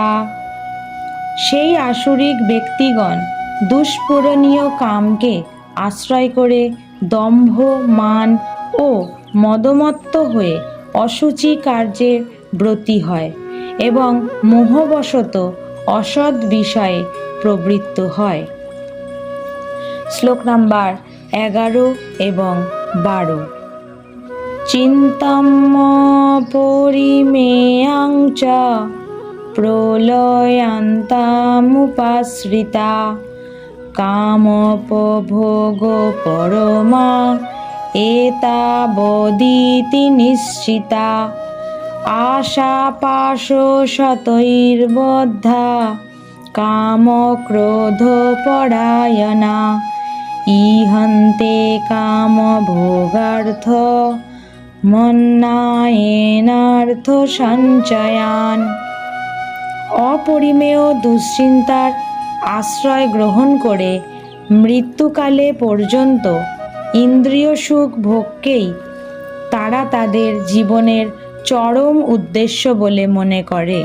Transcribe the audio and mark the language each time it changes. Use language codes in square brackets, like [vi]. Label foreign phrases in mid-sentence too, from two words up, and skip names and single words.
[bn] সেই আসুরিক ব্যক্তিগণ দুষ্পূরণীয় কামকে আশ্রয় করে দম্ভ, মান ও মদমত্ত হয়ে অশুচি কার্যে ব্রতী হয় এবং মোহবশত অসৎ বিষয়ে প্রবৃত্ত হয়। শ্লোক নাম্বার 11 এবং 12। [sa] চিন্তম্য পরিমেয়াং চ প্রলয়ান্তামুপাশ্রিতা কামোপভোগ পরমা এতাবদিতি নিশ্চিতা আশাপাশ শতৈর্বদ্ধা কামক্রোধ পরায়ণা ইহন্তে কামভোগার্থ মন্নায়েনার্থ সঞ্চয়ান। [bn] অপরিমেয় দুশ্চিন্তার আশ্রয় গ্রহণ করে মৃত্যুকালে পর্যন্ত ইন্দ্রিয় সুখ ভোগকেই তারা তাদের জীবনের চরম উদ্দেশ্য বলে মনে করে।